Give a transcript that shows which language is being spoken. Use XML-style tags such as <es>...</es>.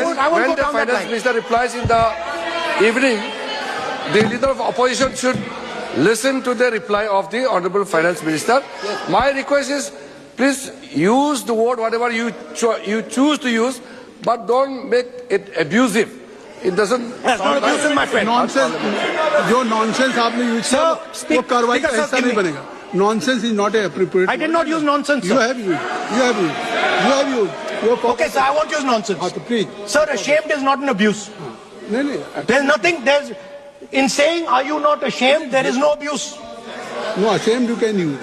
<en>when the finance minister replies in the evening, the leader of opposition should listen to the reply of the honorable finance minister. Yes. My request is, please use the word whatever you choose to use, but don't make it abusive. It doesn't. That's not abusive, my friend. Nonsense.</en> <hi>जो nonsense आपने use किया वो कार्रवाई का हिस्सा नहीं बनेगा.</hi> <en>Nonsense is not appropriate. I did not use nonsense, sir. You have used. Okay, sir, I won't use nonsense. Please. Sir, ashamed is not an abuse. No. There's nothing. In saying, are you not ashamed? There is no abuse. No, ashamed you can use.</en>